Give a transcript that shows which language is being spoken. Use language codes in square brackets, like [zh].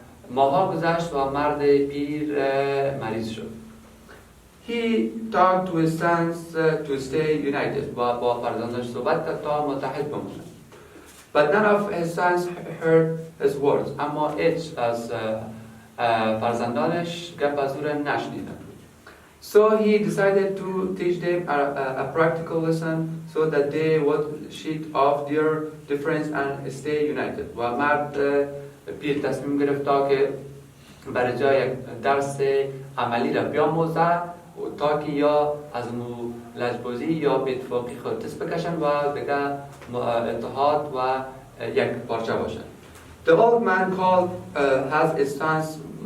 [fa] ماها گذشت و مرد پیر مریض شد. [en] He talked to his sons to stay united [fa] و با فرزندانش صحبت کرد تا متحد بمونند. [en] But none of his sons heard his words. [fa] اما هیچ از فرزندانش گپ از او را نشنیدند. [en] So he decided to teach them a practical lesson so that they would shed off their difference and stay united. [fa] و مرد پیر تصمیم گرفت تا که برای جای درس عملی را بیاموزه تا که یا از لجبازی یا به اتفاقی خود دست بکشن و دیگه اتحاد و یک پارچه باشن. [en] The old man called his sons.